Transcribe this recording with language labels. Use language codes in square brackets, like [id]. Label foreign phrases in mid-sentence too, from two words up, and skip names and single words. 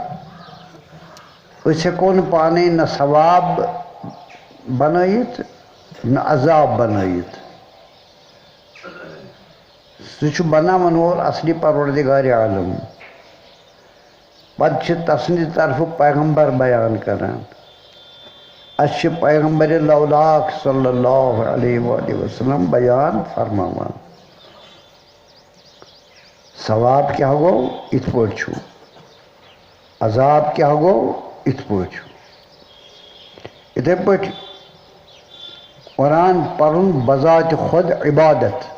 [ks] أسۍ ہٮ۪کو نہٕ پانے نہ ثواب بنٲیِتھ نہ عذاب بنٲیِتھ سُہ چھُ بناون وول اصلی پروردگارِ عالم پتہٕ چھِ تسٕنٛدِ طرفہٕ پیغمبر بیان کران اَسہِ چھِ پیغمبرِ لولاک [ar] صلی اللہ علیہ وآلہ وسلم [ks] بیان فرماوان ثواب کیٛاہ گوٚو یِتھ پٲٹھۍ چھُ عذاب کیٛاہ گوٚو یِتھ پٲٹھۍ چھُ یِتھَے پٲٹھۍ قرآن پرُن بذاتِ خۄد عبادت